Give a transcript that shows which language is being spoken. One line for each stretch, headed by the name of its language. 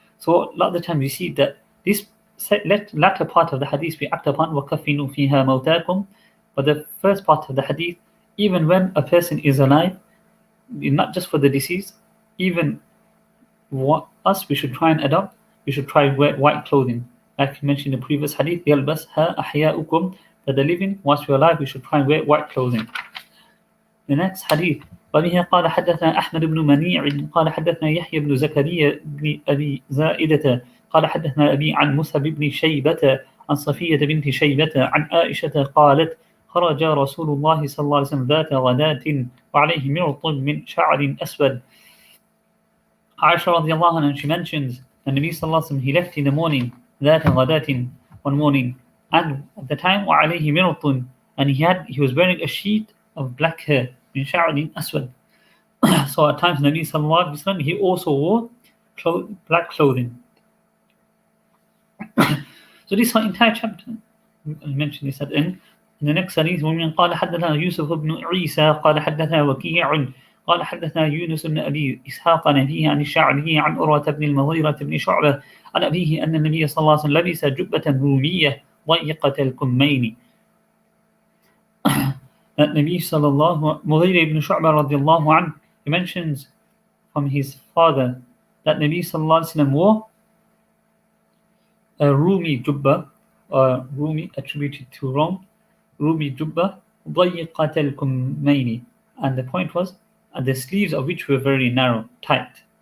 English: So a lot of the time we see that this latter part of the hadith we act upon,
Arabic: وَكَفِّنُوا فِيهَا مَوْتَاكُمْ,
English: but the first part of the hadith, even when a person is alive, not just for the deceased, even us, we should try and adopt, we should try and wear white clothing. Like we mentioned in the previous hadith,
Arabic: يَلْبَسْهَا أَحْيَاؤُكُمْ,
English: that the living, whilst we're alive, we should try and wear white clothing. The next hadith,
Arabic: وبه قال حدثنا أحمد بن منيع قال حدثنا يحيى بن زكريا بن أبي زائدة قال حدثنا أبي عن موسى بن شيبة عن صفية بنت شيبة عن عائشة قالت خرج رسول الله صلى الله عليه وسلم ذات غداة وعليه مرط من شعر أسود.
English: Aisha radiallahu anha, she mentions the Nabi sallallahu alaihi wasallam, he left in the morning,
Arabic: ذات غداة,
English: one morning, and at the time
Arabic: وعليه مرط,
English: and he was wearing a sheet of black hair,
Arabic: min sha'rin aswad.
English: So at times Nabi sallallahu alaihi wasallam, he also wore black clothing. So this entire chapter, I mentioned this at the end. In the next hadith,
Arabic: ومن قال حدثنا يوسف بن عيسى قال حدثنا وكيع قال حدثنا يونس بن أبي إسحاق عن أبيه عن الشعبي عن أروة بن المغيرة بن شعبة عن أبيه أن النبي صلى الله عليه وسلم لبس جبة رومية ضيقة الكمين.
English: That Nabi sallallahu Mughira ibn Shu'bah radiallahu anhu, he mentions from his father that Nabi sallallahu alaihi wasallam wore a Rumi jubba, or Rumi attributed to Rome, Rumi jubba
Arabic: ضيقة الكمين,
English: and the point was the sleeves of which were very narrow, tight.